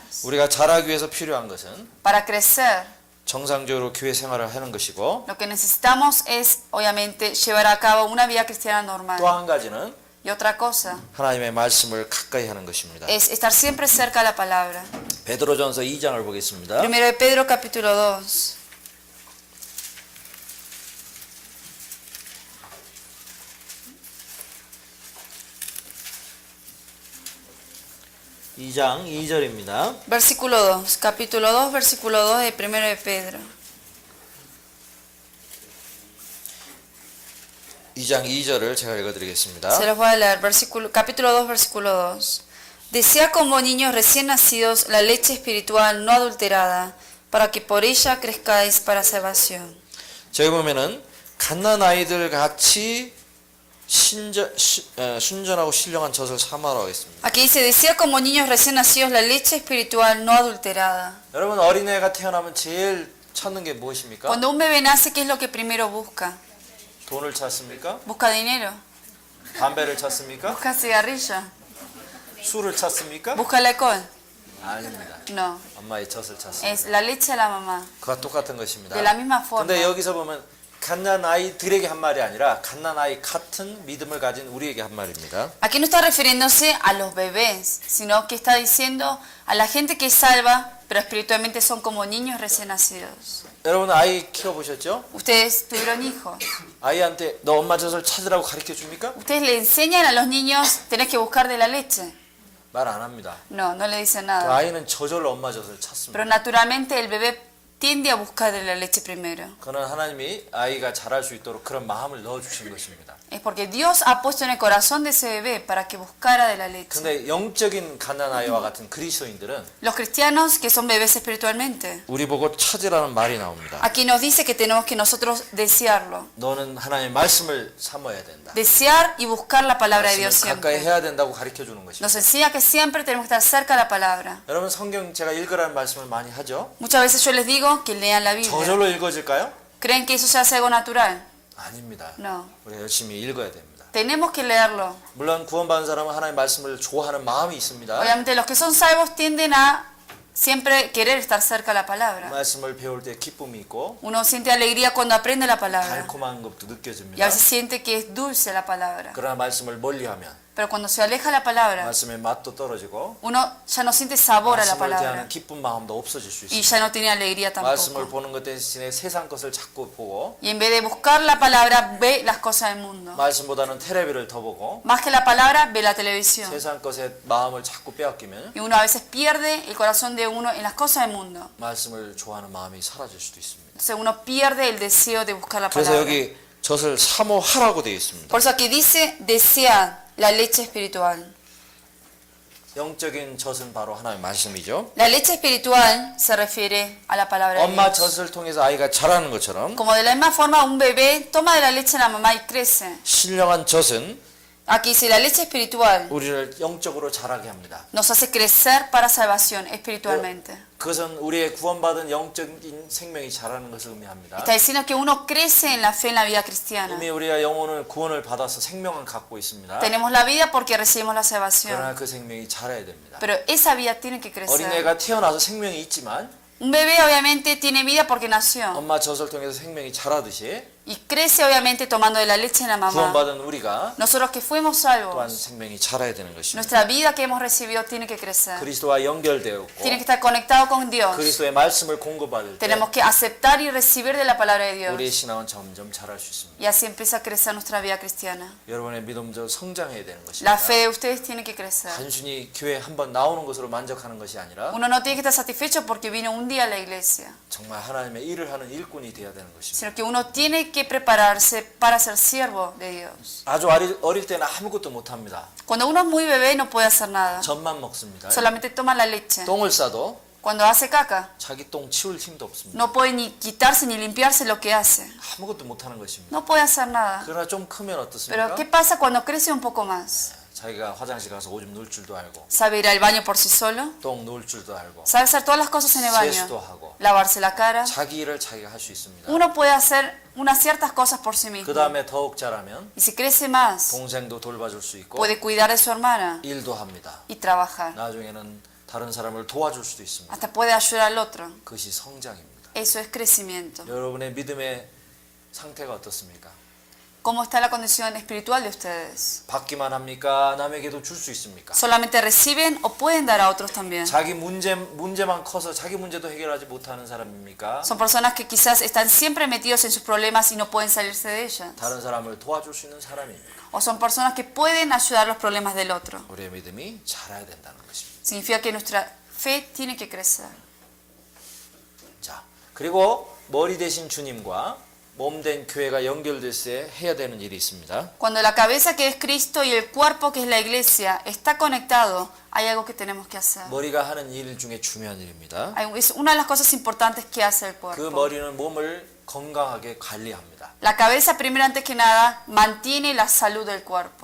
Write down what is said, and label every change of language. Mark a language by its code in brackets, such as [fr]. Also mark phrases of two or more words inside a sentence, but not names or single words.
[ko] 우리가 자라기 위해서 필요한 것은 [es] Para crecer, [ko] 정상적으로 교회 생활을 하는 것이고 [es] lo que necesitamos es, obviamente, llevar a cabo una vida cristiana normal. [ko] 또 한 가지는 [es] Y otra cosa [ko] 하나님의 말씀을 가까이 하는 것입니다. [es] es estar siempre cerca de la palabra. [ko] 베드로전서 2장을 보겠습니다. [es] Primero de Pedro capítulo 2. [ko] 2장 2절입니다. [es] Versículo 2, capítulo 2, versículo 2 de Primero de Pedro. [ko] 2장 2절을 제가 읽어드리겠습니다. [es] Se los voy a leer, capítulo 2, versículo 2. Desea como niños recién nacidos la leche espiritual no adulterada, para que por ella crezcáis para salvación. [ko] 저기 보면은 갓난 아이들 같이 순전하고 신령한 젖을 삼으라고 했습니다. [es] Aquí dice, desea como niños recién nacidos la leche espiritual no adulterada. [ko] 여러분 어린애가 태어나면 제일 찾는 게 무엇입니까? [es] Cuando un bebé nace, ¿qué es lo que primero busca? [ko] 돈을 찾습니까? [es] Busca dinero, [ko] 담배를 찾습니까? [es] busca cigarrillo, [ko] 술을 찾습니까? [es] busca el alcohol. [ko] 아닙니다. [es] No, [ko] 엄마의 젖을 찾습니다. [es] es la leche de la mamá. [ko] 그와 똑같은 것입니다. [es] De la misma forma. [ko] 근데 여기서 보면 갓난 아이들에게 한 말이 아니라 갓난 아이 같은 믿음을 가진 우리에게 한 말입니다. [es] Aquí no está refiriéndose a los bebés, sino que está diciendo a la gente que es salva, pero espiritualmente son como niños recién nacidos. [ko] 여러분 아이 키워보셨죠? [es] Ustedes tuvieron hijos. [ko] 아이한테 너 엄마 젖을 찾으라고 가르쳐 줍니까? [es] Ustedes le enseñan a los niños, tenés que buscar de la leche. [ko] 말 안 합니다. [es] No, no le dicen [ko] 그 [es] nada. [ko] 아이는 저절로 엄마 젖을 찾습니다. [es] Pero naturalmente el bebé tiende a buscar de la leche primero. [ko] 그는 하나님이 아이가 자랄 수 있도록 그런 마음을 넣어주신 것입니다. [es] Es porque Dios ha puesto en el corazón de ese bebé para que buscara de la leche. [ko] 근데 영적인 갓난 아이와 같은 그리스도인들은 [es] Los cristianos que son bebés espiritualmente, [ko] 우리 보고 찾으라는 말이 나옵니다. [es] aquí nos dice que tenemos que nosotros desearlo. [ko] 너는 하나님의 말씀을 삼아야 된다. [es] Desear y buscar la palabra de Dios [ko] 말씀을 가까이 [es] siempre. [ko] 해야 된다고 가르쳐 주는 것입니다. [es] Nos enseña que siempre tenemos que estar cerca de la palabra. [ko] 여러분 성경 제가 읽으라는 말씀을 많이 하죠. [es] Muchas veces yo les digo, digo que lean la Biblia. [ko] 저절로 읽어질까요? [es] ¿Creen que eso se hace algo natural? [ko] 아닙니다. [es] No. [ko] 우리가 열심히 읽어야 됩니다. [es] Tenemos que leerlo. [ko] 물론 구원받은 사람은 하나님의 말씀을 좋아하는 마음이 있습니다. [es] Obviamente los que son salvos tienden a siempre querer estar cerca de la palabra. [ko] 말씀을 배울 때 기쁨이 있고 [es] Uno siente alegría cuando aprende la palabra. [ko] 달콤한 것도 [es] Y a [ko] 느껴집니다. [es] veces siente que es dulce la palabra. [ko] 그러나 말씀을 멀리하면 [es] Pero cuando se aleja la palabra, [ko] 말씀의 맛도 떨어지고 [es] uno ya no siente sabor a la [ko] 말씀을 대하는 [es] palabra. [ko] 기쁜 마음도 없어질 수 [es] Y [ko] 있습니다. [es] ya no tiene alegría [ko] 말씀을 [es] tampoco. [ko] 보는 것 대신에 세상 것을 자꾸 보고 [es] Y en vez de buscar la palabra, ve las cosas del mundo. [ko] 말씀보다는 텔레비를 더 보고 [es] Más que la palabra, ve la televisión. [ko] 세상 것에 마음을 자꾸 빼앗기면 [es] Y uno a veces pierde el corazón de uno en las cosas del mundo. [ko] 말씀을 좋아하는 마음이 사라질 수도 있습니다. [es] Entonces uno pierde el deseo de buscar la [ko] 그래서 [es] palabra. [ko] 여기 젖을 사모하라고 되어 있습니다. [es] Por eso aquí dice, desead la leche espiritual. [ko] 영적인 젖은 바로 하나님의 말씀이죠. [es] La leche espiritual se refiere a la palabra de [ko] 엄마 [es] Dios. [ko] 젖을 통해서 아이가 자라는 것처럼 [es] Como de la misma forma un bebé toma de la leche de la mamá y crece. [ko] 신령한 젖은 [es] Aquí dice, la leche espiritual [ko] 우리를 영적으로 자라게 합니다. [es] nos hace crecer para salvación espiritualmente. [ko] 그것은 우리의 구원받은 영적인 생명이 자라는 것을 의미합니다. [es] Está diciendo que uno crece en la fe en la vida cristiana. [ko] 이미 우리가 영혼을 구원을 받아서 생명을 갖고 있습니다. [es] Tenemos la vida porque recibimos la [ko] 그러나 [es] salvación. [ko] 그 생명이 자라야 됩니다. [es] Pero esa vida tiene que crecer. [ko] 어린애가 태어나서 생명이 있지만 [es] Un bebé obviamente tiene vida porque nació. [ko] 엄마 젖을 통해서 생명이 자라듯이 [es] Y crece obviamente tomando de la leche de la mamá. [ko] 구원받은 우리가 [es] Nosotros que fuimos [ko] 또한 [es] salvos, [ko] 생명이 자라야 되는 것입니다. [es] nuestra vida que hemos recibido tiene que crecer. [ko] 그리스도와 연결되었고 [es] Tiene que estar conectado con Dios. [ko] 그리스도의 말씀을 공급받을 때 [es] Tenemos que aceptar y recibir de la palabra de [ko] 우리의 [es] Dios. [ko] 신앙은 점점 자랄 수 있습니다. [es] Y así empieza a crecer nuestra vida cristiana. [ko] 여러분의 믿음도 성장해야 되는 것입니다. [es] La fe de ustedes tiene que crecer. [ko] 단순히 교회 한번 나오는 것으로 만족하는 것이 아니라 [es] Uno no tiene que estar satisfecho porque vino un día a la iglesia, [ko] 정말 하나님의 일을 하는 일꾼이 되어야 되는 것입니다. [es] sino que uno tiene que prepararse para ser siervo de Dios. [ko] 아주 어릴 때는 아무것도 못합니다. [es] Cuando uno es muy bebé no puede hacer nada, [ko] 젖만 먹습니다. [es] solamente toma la leche. [ko] 똥을 싸도 [es] Cuando hace caca, [ko] 자기 똥 치울 힘도 없습니다. [es] no puede ni quitarse ni limpiarse lo que hace. [ko] 아무것도 못하는 것입니다. [es] No puede hacer nada. [ko] 그러나 좀 크면 [es] Pero [ko] 어떻습니까? [es] ¿qué pasa cuando crece un poco más? [ko] 자기가 화장실 가서 오줌 누울 줄도 알고 [es] Sabe ir al baño por sí solo, [ko] 똥 누울 줄도 알고 [es] sabe hacer todas las cosas en el [ko] 세수도 [es] baño, [ko] 하고 [es] lavarse la cara. [ko] 자기 일을 자기가 할 수 있습니다. [es] Uno puede hacer unas ciertas cosas por sí [ko] 그 [es] mismo. [ko] 다음에 더욱 자라면 [es] Y si crece más, [ko] 동생도 돌봐줄 수 있고 [es] puede cuidar de su hermana [ko] 일도 합니다. [es] y trabajar. [ko] 나중에는 다른 사람을 도와줄 수도 있습니다. [es] Hasta puede ayudar al otro. [ko] 그것이 성장입니다. [es] Eso es crecimiento. [ko] 여러분의 믿음의 상태가 어떻습니까? [es] ¿Cómo está la condición espiritual de ustedes? [ko] 받기만 합니까? 남에게도 줄 수 있습니까? [es] ¿Solamente reciben o pueden dar a otros también? [ko] 자기 문제만 커서 자기 문제도 해결하지 못하는 사람입니까? [es] Son personas que quizás están siempre metidos en sus problemas y no pueden salirse de ellas. [ko] 다른 사람을 도와줄 수 있는 사람입니까? [es] O son personas que pueden ayudar los problemas del otro. [ko] 우리의 믿음이 자라야 된다는 것입니다. [es] Significa que nuestra fe tiene que crecer. [ko] 자, 그리고 머리 대신 주님과 몸된 교회가 연결될 때 해야 되는 일이 있습니다. [es] Cuando la cabeza que es Cristo y el cuerpo que es la iglesia está conectado, hay algo que tenemos que hacer. [ko] 머리가 하는 일 중에 중요한 일입니다. [es] Es una de las cosas importantes que hace el [ko] 그 [es] cuerpo. [ko] 머리는 몸을 건강하게 관리합니다. [es] La cabeza, primero antes que nada, mantiene la salud del cuerpo.